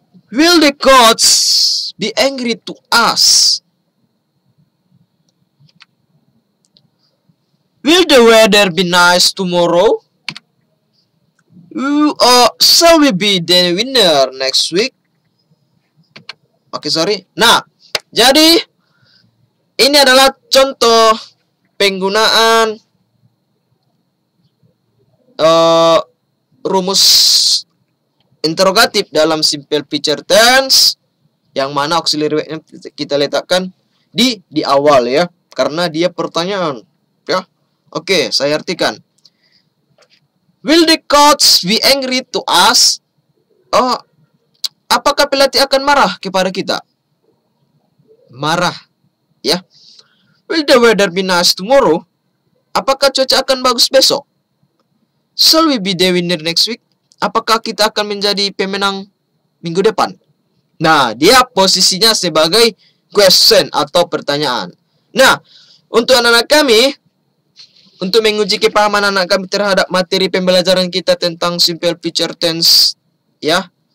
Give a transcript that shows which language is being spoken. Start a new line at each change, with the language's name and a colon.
English: Will the coach be angry to us? Will the weather be nice tomorrow? Shall we be the winner next week? Oke, sorry.
Indonesian: Nah, jadi ini adalah contoh penggunaan rumus interrogatif dalam simple future tense, yang mana auxiliary verb-nya kita letakkan di awal ya, karena dia pertanyaan ya. Oke, saya artikan.
English: Will the coach be angry to us?
Indonesian: Apakah pelatih akan marah kepada kita? Marah, ya.
English: Will the weather be nice tomorrow?
Indonesian: Apakah cuaca akan bagus besok?
English: Shall we be the winner next week?
Indonesian: Apakah kita akan menjadi pemenang minggu depan? Nah, dia posisinya sebagai question atau pertanyaan. Nah, untuk anak-anak kami, untuk menguji kepahaman anak kami terhadap materi pembelajaran kita tentang simple future tense, ya.